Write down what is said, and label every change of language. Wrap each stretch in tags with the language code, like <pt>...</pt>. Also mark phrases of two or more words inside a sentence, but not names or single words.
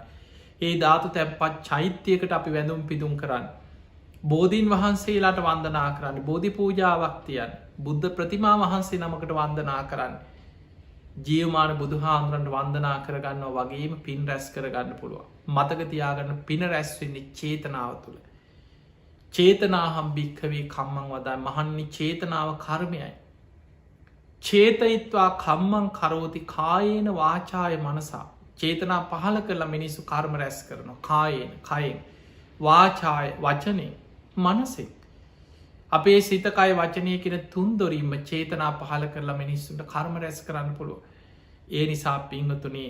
<si>ඒ ධාතු තැපත් චෛත්‍යයකට අපි වැඳුම් පිදුම් කරන්න. බෝධීන් වහන්සේලාට වන්දනා කරන්න බෝධි පූජාවක් තියන් බුද්ධ ප්‍රතිමා වහන්සේ නමකට වන්දනා කරන්න. ජීවමාන බුදු හාමුදුරන්ට වන්දනා කරගන්නවා වගේම පින් රැස් කරගන්න පුළුව මතක තියාගන්න පින රැස්වෙන්නේ චේතනාව තුළ</si> <pi>චේතනාහම් භික්කවේ කම්මං වදා මහන්නේ</pi> <si>චේතනාව කර්මයයි</si> <pi>චේතයිත්වා කම්මං කරෝති කායේන වාචාය මනසා</pi> <si>චේතනා පහල කරලා මිනිස්සු කර්ම රැස් කරනවා කායේන කයෙන් වාචාය වචනය මනසෙක් අපේ සිතකයි වචනය කෙන තුන්දොරීම චේතනා පහල කරලා මිනිස්සුන්ට කර්ම රැස් කරන්න පුළුව ඒ නිසා පිංහතුනේ</si>